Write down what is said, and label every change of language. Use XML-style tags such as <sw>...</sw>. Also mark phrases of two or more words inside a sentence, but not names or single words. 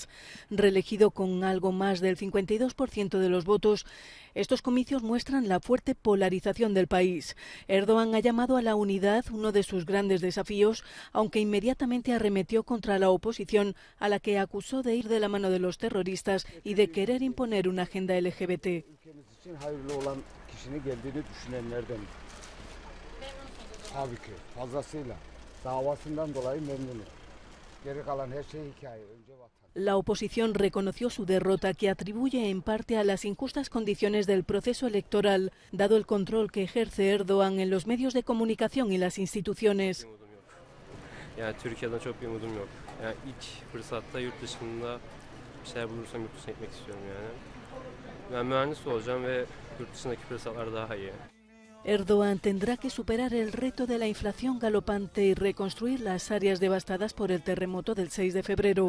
<es>Reelegido con algo más del 52% de los votos, estos comicios muestran la fuerte polarización del país. Erdogan ha llamado a la unidad uno de sus grandes desafíos, aunque inmediatamente arremetió contra la oposición, a la que acusó de ir de la mano de los terroristas y de querer imponer una agenda LGBT.</es> <tr>Tabii ki fazlasıyla davasından dolayı memnunum.</tr> <es>La oposición reconoció su derrota, que atribuye en parte a las injustas condiciones del proceso electoral, dado el control que ejerce Erdoğan en los medios de comunicación y las instituciones. Erdoğan tendrá que superar el reto de la inflación galopante y reconstruir las áreas devastadas por el terremoto del 6 de febrero.</es>